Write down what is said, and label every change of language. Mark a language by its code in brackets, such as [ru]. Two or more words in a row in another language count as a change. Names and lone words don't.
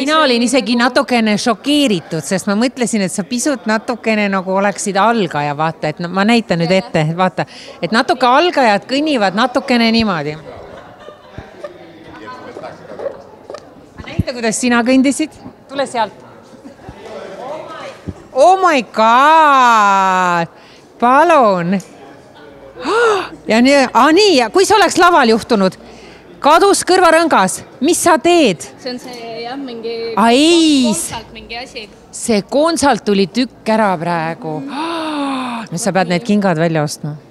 [et] Mina olin isegi natukene šokeeritud, sest ma mõtlesin, et sa pisut natukene nagu oleksid algaja, vaata, et ma näitan nüüd ette, vaata, et natuke algajad kõnnivad natukene niimoodi. Näita, kuidas sina kõndisid. Tule sealt. [en] Oh my god! [et] Palun! Ja nii, kui sa oleks laval juhtunud, kadus kõrvarõngas, mis sa teed? See on see, jah, mingi konsalt mingi asi. See konsalt tuli tükk ära praegu. Nüüd sa pead need kingad välja ostma.